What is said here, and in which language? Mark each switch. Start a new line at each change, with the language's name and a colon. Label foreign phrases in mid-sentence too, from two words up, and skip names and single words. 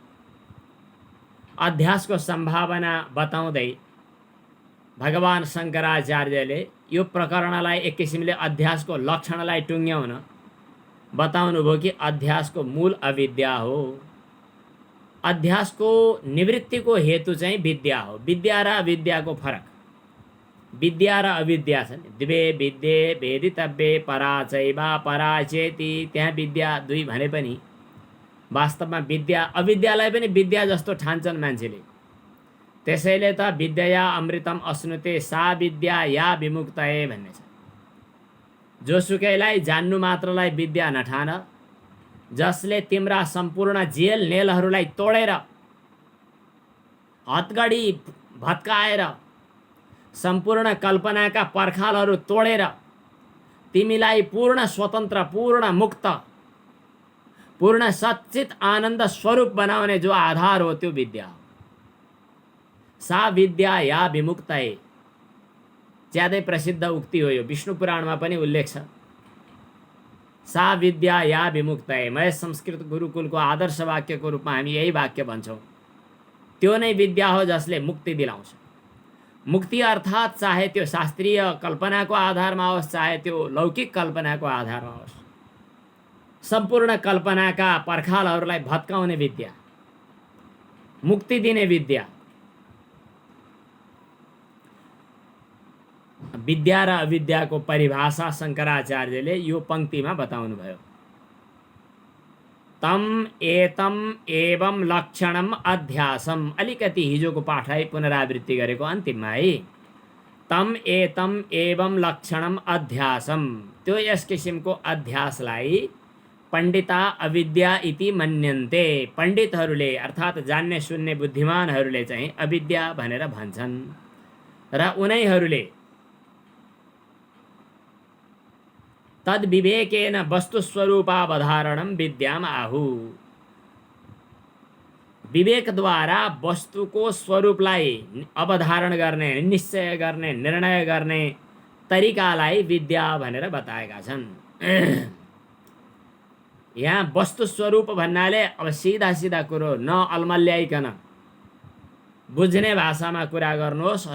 Nepali: अध्यासको सम्भावना बताउँदै भगवान शङ्कराचार्यले यो प्रकरणलाई एक किसिमले अध्यासको लक्षणलाई टुङ्ग्याउन बताउनु भयो कि अध्यासको मूल अविद्या हो। अध्यासको निवृत्तिको हेतु चाहिँ विद्या हो। विद्या र अविद्याको फरक, विद्या र अविद्या छन्।
Sanskrit: द्वे विद्ये वेदितव्ये पराचैव पराचेति।
Nepali: त्यहाँ विद्या दुई भने पनि वास्तवमा विद्या, अविद्यालाई पनि विद्या जस्तो ठान्छन् मान्छेले। त्यसैले त
Sanskrit: विद्या अमृतम अश्नुते सा विद्या या विमुक्तये
Nepali: भन्ने छ। जोसुकैलाई जान्नु मात्रलाई विद्या नठान, जसले तिम्रा सम्पूर्ण जेल नेलहरूलाई तोडेर, हतगडी भत्काएर, सम्पूर्ण कल्पनाका पर्खालहरू तोडेर तिमीलाई पूर्ण स्वतन्त्र, पूर्ण मुक्त, पूर्ण सच्चित आनन्द स्वरूप बनाउने जो आधार हो त्यो विद्या हो।
Sanskrit: सा विद्या या विमुक्तये,
Nepali: ज्यादै प्रसिद्ध उक्ति हो यो, विष्णु पुराणमा पनि उल्लेख छ।
Sanskrit: सा विद्या या विमुक्तये,
Nepali: महेश संस्कृत गुरुकुलको आदर्श वाक्यको रूपमा हामी यही वाक्य भन्छौँ। त्यो नै विद्या हो जसले मुक्ति दिलाउँछ। मुक्ति अर्थात् चाहे त्यो शास्त्रीय कल्पनाको आधारमा होस्, चाहे त्यो लौकिक कल्पनाको आधारमा होस्, सम्पूर्ण कल्पनाका पर्खालहरूलाई भत्काउने विद्या, मुक्ति दिने विद्या। विद्या र अविद्याको परिभाषा शङ्कराचार्यले यो पंक्तिमा बताउनु भयो।
Sanskrit: तम एतम एवं लक्षणम अध्यासम,
Nepali: अलिकति हिजोको पाठलाई पुनरावृत्ति गरेको अन्तिममा है।
Sanskrit: तम एतम एवं लक्षणम अध्यासम,
Nepali: त्यो यस किसिमको अध्यासलाई
Sanskrit: पण्डिता अविद्या इति मन्यन्ते,
Nepali: पण्डितहरूले अर्थात् जान्ने सुन्ने बुद्धिमानहरूले चाहिँ अविद्या भनेर भन्छन् र उनीहरूले
Sanskrit: तद विवेकेन वस्तुस्वरूपावधारणम विद्याम आहु,
Nepali: विवेकद्वारा वस्तुको स्वरूपलाई अवधारण गर्ने, निश्चय गर्ने, निर्णय गर्ने तरिकालाई विद्या भनेर बताएका छन्। यहाँ वस्तु स्वरूप भन्नाले अब सीधा सीधा कुरो नअल्मल्याइकन बुझ्ने भाषामा कुरा गर्नुहोस्।